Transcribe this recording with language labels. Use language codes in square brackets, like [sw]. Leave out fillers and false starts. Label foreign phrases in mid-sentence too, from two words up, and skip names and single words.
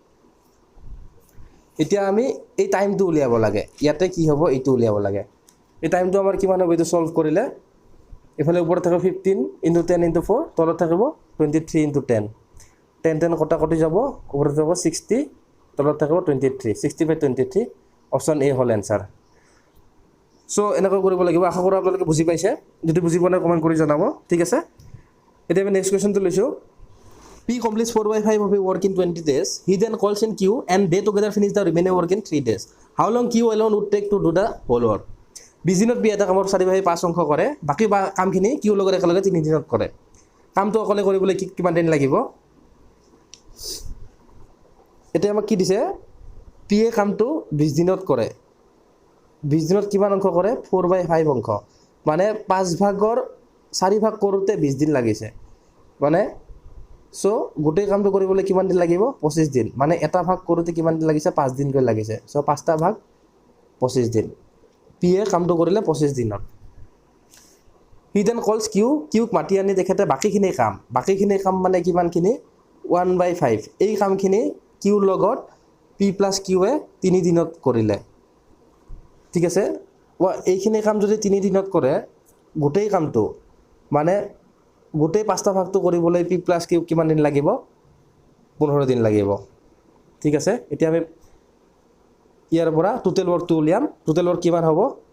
[as] এতিয়া আমি এই টাইমটো উলিয়াব লাগে ইয়াতে কি হ'ব এইটো উলিয়াব লাগে এই টাইমটো আমাৰ কিমান হ'ব এইটো সলভ কৰিলে এফালে ওপৰত থাকিব 15 × 10 × 4 তলত থাকিব 23 × 10 10 কটা যাব ওপৰত যাব 60 তলত থাকিব 23 60/23 [en] option A [as] হ'ল এনসাৰ সো এনেকৈ কৰিব লাগিব আশা কৰোঁ আপোনালোকে বুজি পাইছে যদি বুজি পোৱা নাই কমেণ্ট কৰি জনাব ঠিক আছে এতিয়া আমি [en] next questionটো [as] লৈছোঁ [en] P completes 4/5 of a work in 20 days he then calls in Q and they together finish the remaining work in 3 days how long Q alone would take to do the whole work [as] 20 দিনত P এটা কামৰ 4/5 অংশ কৰে বাকি কামখিনি Q লগত একেলগে 3 দিনত কৰে কামটো অকলে কৰিবলৈ কিমান দিন লাগিব এতিয়া আমাক কি দিছে P এ কামটো 20 দিনত কৰে 20 দিনত কিমান অংশ কৰে 4/5 অংশ মানে 5 ভাগৰ 4 ভাগ কৰোতে 20 দিন লাগিছে মানে সো গোটেই কামটো কৰিবলৈ কিমান দিন লাগিব 25 দিন মানে এটা ভাগ কৰোতে কিমান দিন লাগিছে 5 দিন কৈ লাগিছে সো 5টা ভাগ 25 দিন P এ কামটো কৰিলে 25 দিনত [en] he then calls Q [as] মাতি আনি দেখেতে বাকিখিনি কাম মানে কিমানখিনি 1/5 এই কামখিনি Q লগত P + Q এ 3 দিনত কৰিলে ঠিক আছে এইখিনি কাম যদি 3 দিনত কৰে গোটেই কামটো মানে গোটেই 5টা ভাগটো কৰিবলৈ P + Q কিমান দিন লাগিব 15 দিন লাগিব ঠিক আছে এতিয়া আমি ইয়াৰ পৰা [en] total workটো [as] উলিয়াম [en] total work [as] কিমান হ'ব